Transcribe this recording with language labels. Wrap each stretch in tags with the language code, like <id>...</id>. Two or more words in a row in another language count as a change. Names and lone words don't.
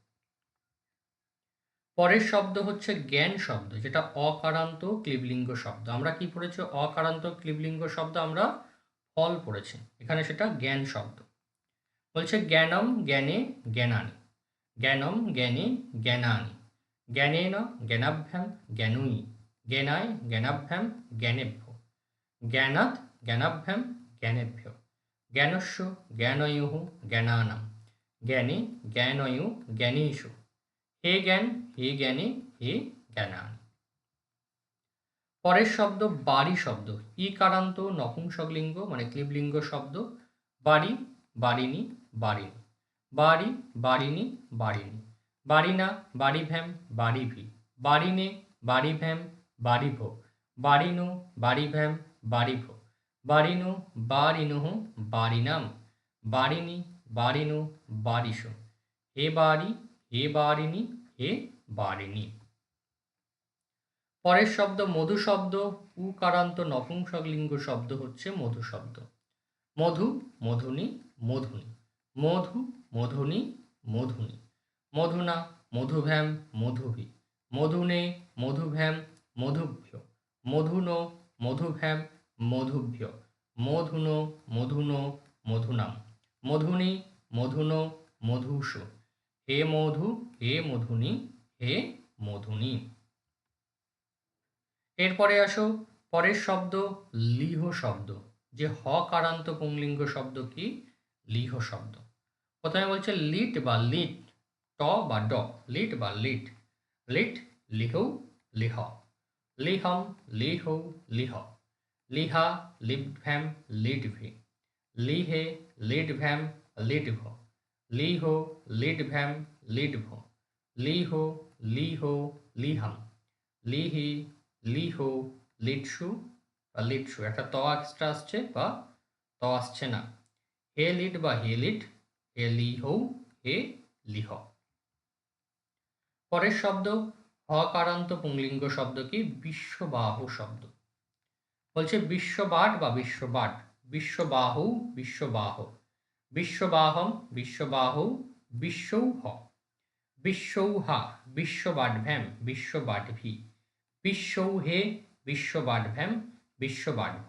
<bn>পরের শব্দ হচ্ছে জ্ঞান শব্দ, যেটা অকারান্ত ক্লিবলিঙ্গ শব্দ। আমরা কি পড়েছি? অকারান্ত ক্লিবলিঙ্গ শব্দ আমরা ফল পড়েছি, এখানে সেটা জ্ঞান শব্দ।</bn> <sa>বলছে জ্ঞানম জ্ঞানে জ্ঞানানি, জ্ঞানম জ্ঞানে জ্ঞানানি, জ্ঞানেন জ্ঞানাভ্যাম জ্ঞানুই, জ্ঞানায় জ্ঞানাভ্যাম জ্ঞানেভ্য, জ্ঞানাৎ জ্ঞানাভ্যাম জ্ঞানেভ্য, জ্ঞানস্য জ্ঞানয়োঃ জ্ঞানানাম, জ্ঞানে জ্ঞানয়ো জ্ঞানেষু, হে জ্ঞান হে জ্ঞানে হে জ্ঞানানি।</sa> <bn>পরের শব্দ বাড়ি শব্দ। ইকারান্ত নপুংসকলিঙ্গ মানে ক্লিবলিঙ্গ শব্দ।</bn> <sa>বাড়ি বাড়িনি বাড়িনি, বাড়ি বাড়িনি বাড়িনি, বাড়িনা বাড়িভ্যাম বাড়িভি, বাড়িনে বাড়িভ্যাম বাড়িভ, বাড়িনো বাড়িভ্যাম বাড়িভ, বাড়িনো বাড়িনঃ বাড়িনাম, বাড়িনি বাড়িনো বাড়িষু, হে বাড়ি হে বাড়িনি হে বাড়িনি।</sa> <bn>পরের শব্দ মধু শব্দ। উকারান্ত নপুংসকলিঙ্গ শব্দ হচ্ছে মধু শব্দ।</bn> <sa>মধু মধুনি মধুনি, মধু মধুনি মধুনি, মধুনা মধুভ্যাম মধুভি, মধুনে মধুভ্যাম মধুভ্য, মধুনো মধুভ্যাম মধুভ্য, মধুনো মধুনো মধুনাম, মধুনি মধুনো মধুষু, হে মধু হে মধুনি হে মধুনি।</sa> <bn>এরপরে আসো পরের শব্দ লিহ শব্দ, যে হকারান্ত পুংলিঙ্গ শব্দ কি? লিহ শব্দ। প্রথমে বলছে লিট বা লিট,</bn> <sa>ট বা ড, লিট বা লিট, লিট লিহৌ লিহ, লিহম লিহৌ লিহ, লিহা লিটভ্যাম লিটভি, লিহে লিটভ্যাম লিটভ, লিহ লিটভ্যাম লিটভ, লিহ লিহ লিহাম, লিহি লিহ লিটসু বা লিটসু,</sa> <bn>একটা ত এক্সট্রা আসছে বা ত আসছে না।</bn> <sa>হে লিট বা হে লিট, হে লিহৌ হে লিহ।</sa> <bn>পরের শব্দ হকারান্ত পুংলিঙ্গ শব্দ কি? বিশ্ববাহু শব্দ।</bn> <sa>বলছে বিশ্ববাট বা বিশ্ববাট, বিশ্ববাহু বিশ্ববাহ, বিশ্ববাহম বিশ্ববাহু বিশ্বৌহ, বিশ্বৌহা বিশ্ববাটভ্যাম বিশ্ববাটভি, বিশ্বৌহে বিশ্ববাডভ্যাম বিশ্ববাডভ।</sa>